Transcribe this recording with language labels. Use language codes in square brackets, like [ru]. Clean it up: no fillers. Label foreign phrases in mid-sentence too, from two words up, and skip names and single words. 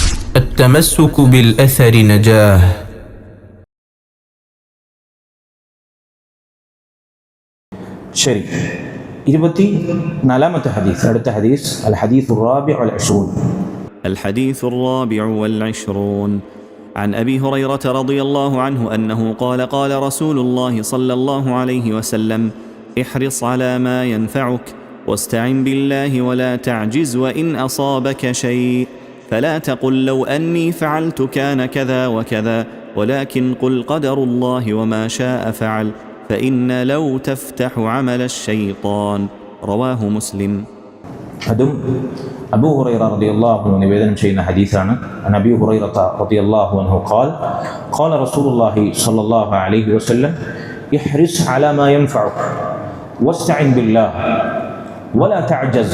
[ar] التمسك بالأثر نجاه. [ml] ശരി, 24ാമത്തെ ഹദീസ്. അടുത്ത ഹദീസ് [ar] الحديث الرابع والعشرون. الحديث الرابع والعشرون عن أبي هريرة رضي الله عنه أنه قال قال رسول الله صلى الله عليه وسلم احرص على ما ينفعك واستعن بالله ولا تعجز وإن أصابك شيء فلا تقل لو أني فعلت كان كذا وكذا ولكن قل قدر الله وما شاء فعل فإن لو تفتح عمل الشيطان. رواه مسلم. [ml] അതും അബൂ ഹുറൈറ [ar] رضي الله عنه [ml] നിവേദനം ചെയ്യുന്ന ഹദീസാണ്. [ar] عن أبي هريرة رضي الله عنه قال قال رسول الله صلى الله عليه وسلم احرص على ما ينفعك واستعن بالله ولا تعجز.